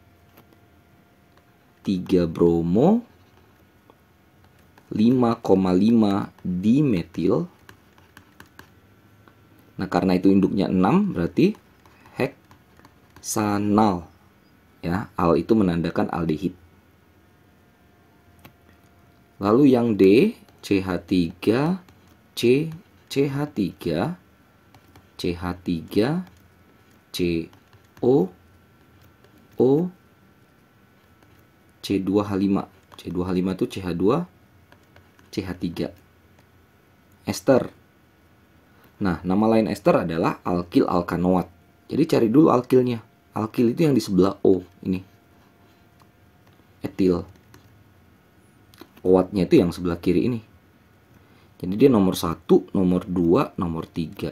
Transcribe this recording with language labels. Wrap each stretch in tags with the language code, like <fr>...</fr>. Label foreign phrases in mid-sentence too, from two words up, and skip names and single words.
<id>3 bromo, 5,5 dimetil. Nah, karena itu induknya 6, berarti heksanal. Ya, al itu menandakan aldehid. Lalu yang D, CH3, C, CH3, CH3, CO, O, C2H5. C2H5 itu CH2, CH3. Ester. Nah, nama lain ester adalah alkil alkanoat. Jadi cari dulu alkilnya. Alkil itu yang di sebelah O, ini. Etil. Oatnya itu yang sebelah kiri ini. Jadi dia nomor 1, nomor 2, nomor 3.</id>